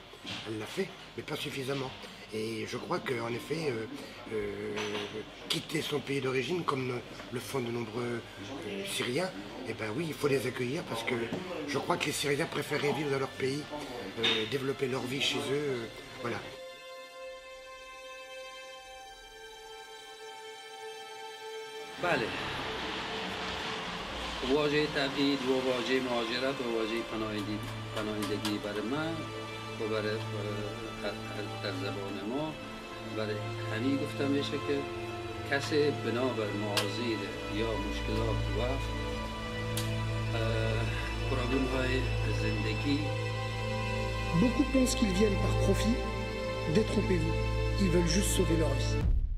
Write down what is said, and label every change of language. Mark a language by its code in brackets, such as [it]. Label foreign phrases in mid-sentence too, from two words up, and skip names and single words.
[fr] Elle l'a fait, mais pas suffisamment. Et je crois qu'en effet, quitter son pays d'origine, comme le font de nombreux Syriens, eh ben oui, il faut les accueillir parce que je crois que les Syriens préféraient vivre dans leur pays, développer leur vie chez eux, voilà. [fa] بله واژه تبعید و واژه مهاجرت و واژه پناهندگی برای من و برای در زبان ما برای همین گفتم میشه که کسی بنابر معاذیر یا مشکلات و پرابلم های زندگی. [fr] Beaucoup pensent qu'ils viennent par profit. Détrompez-vous, ils veulent juste sauver leur vie.